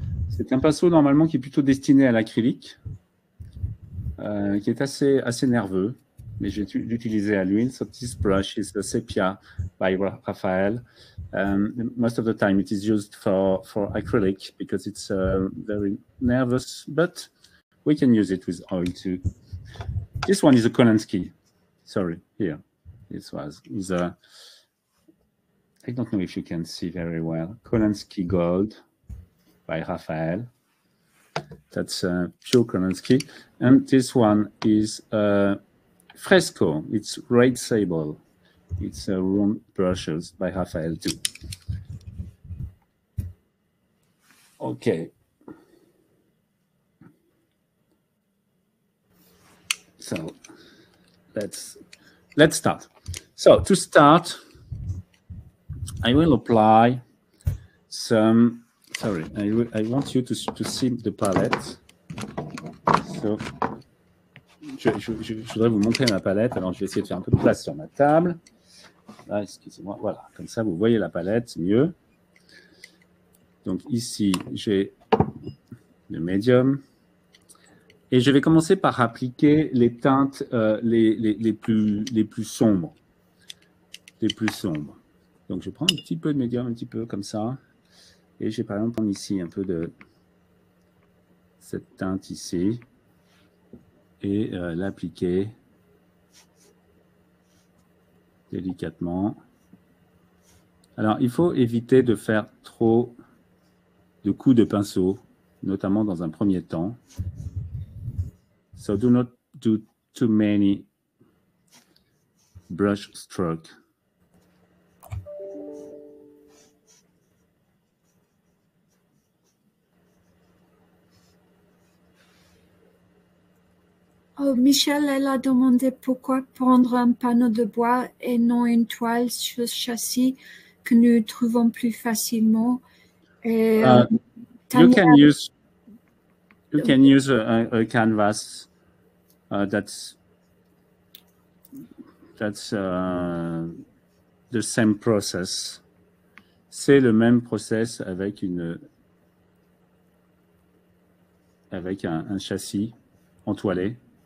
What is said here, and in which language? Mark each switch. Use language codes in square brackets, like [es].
[fr] C'est un pinceau normalement qui est plutôt destiné à l'acrylique, qui est assez nerveux, mais je vais l'utiliser à l'huile. [en] So this brush is the sepia by Raphael. Most of the time it is used for acrylic because it's very nervous, but we can use it with oil too. This one is a Kolansky. Sorry, here. This is a, I don't know if you can see very well. Kolansky Gold by Raphael. That's pure Kolansky. And this one is Fresco. It's Red Sable. It's round brushes by Raphael too. Okay. So let's start. So to start, I will apply some. Sorry, I want you to see the palette. [fr] So, je voudrais vous montrer ma palette. Alors, je vais essayer de faire un peu de place sur ma table. Là, excusez-moi. Voilà, comme ça, vous voyez la palette, c'est mieux. Donc ici, j'ai le médium. Et je vais commencer par appliquer les teintes les plus sombres. Les plus sombres. Donc, je prends un petit peu de médium, un petit peu comme ça. Et je vais par exemple prendre ici un peu de cette teinte ici. Et l'appliquer délicatement. Alors, il faut éviter de faire trop de coups de pinceau, notamment dans un premier temps. [en] So do not do too many brush strokes. [fr] Oh, Michel, elle a demandé pourquoi prendre un panneau de bois et non une toile sur châssis. que nous trouvons plus facilement. Et, [en] you can use a canvas that's the same process. [fr] C'est le même process avec un châssis entoilé.